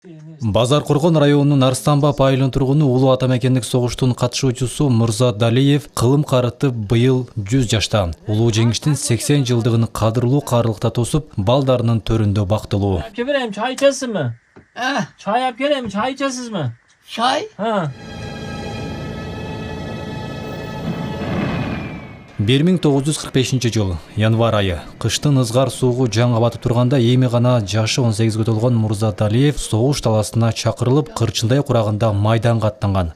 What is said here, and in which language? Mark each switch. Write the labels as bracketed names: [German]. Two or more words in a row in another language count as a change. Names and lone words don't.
[Kyrgyz] Базаркоргон районунун Арстанбап айылынын тургуну улуу атамекендик согуштун катышуучусу Мурза Далиев кылым карытып быйыл 100 жашта. Улуу жеңиштин 80 жылдыгын кадырлуу каарылыкта тосуп, балдарынын төрүндө бактылуу. [Turkish] Yapıp vereyim, çay içersin mi? Çay yap geleyim, çay içersiniz mi? Çay? Ha. [Kyrgyz] 1945 январь айы. Кыштын ызгар суугу жаңы батып турганда эми гана жашы 18ге толгон Мурза Далиев согуш таласына чакырылып, Кырчындай курагында майданга аттанган.